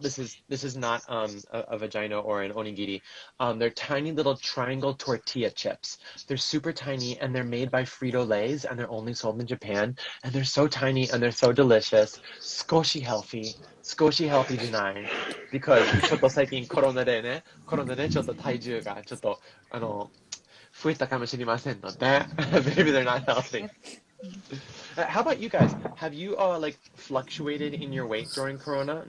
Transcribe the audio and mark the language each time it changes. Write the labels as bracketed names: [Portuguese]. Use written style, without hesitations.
[English] This is not a vagina or an onigiri. They're tiny little triangle tortilla chips. They're super tiny and they're made by Frito-Lays and they're only sold in Japan. And they're so tiny and they're so delicious. Skoshi healthy. Skoshi healthy [Japanese] じゃない。 [English] Because [Japanese] ちょっと最近コロナでちょっと体重がちょっと増えたかもしれませんので [English] maybe they're not healthy. How about you guys? Have you like fluctuated in your weight during Corona?